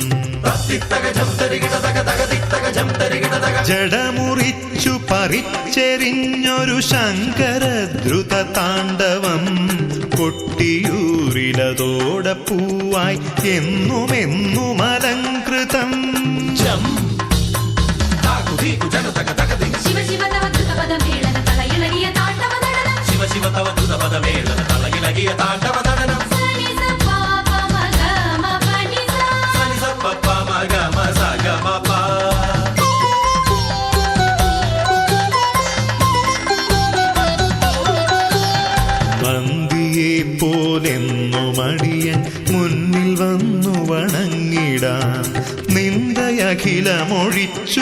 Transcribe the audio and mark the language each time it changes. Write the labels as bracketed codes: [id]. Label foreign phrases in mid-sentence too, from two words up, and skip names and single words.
[ml] ജടമുറിച്ചു പറിച്ചെറിഞ്ഞൊരു ശങ്കര ദ്രുത താണ്ഡവം കൊട്ടിയൂരിലതോടെ പൂവായി എന്നുമെന്നും അലങ്കൃതം [sa] शिव शिव तव धृत पद मेळन तल इळगिय तांडव दडनं शिव शिव तव धृत पद मेळन तलगिलगिय तांडव दडनं ಸನಿ ಸ ಪ ಪ ಮ ಗ ಮ ಪ ನಿ ಸ ಸನಿ ಸ ಪ ಪ ಮ ಗ ಮ ಸ ಗ ಮ ಪ [ml] വന്ദിയെ പോലെന്നു മടിയൻ മുന്നിൽ വന്നു വണങ്ങിടാം നിന്ദയഖിലമൊഴിച്ചു